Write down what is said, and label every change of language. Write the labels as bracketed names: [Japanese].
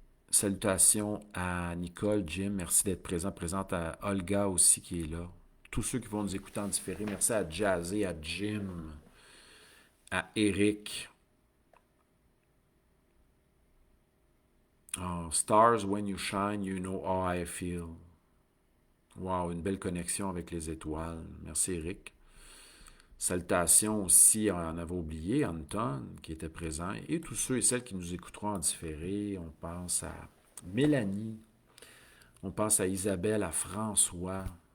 [French] Salutations à Nicole, Jim. Merci d'être présente à Olga aussi qui est là. Tous ceux qui vont nous écouter en différé. Merci à Jazzy, à Jim, à Eric. [English] Oh, stars, when you shine, you know how I feel. [French] Wow, une belle connexion avec les étoiles. Merci, Eric. Salutations aussi, on en avait oublié, Anton, qui était présent, et tous ceux et celles qui nous écouteront en différé. On pense à Mélanie, on pense à Isabelle, à François,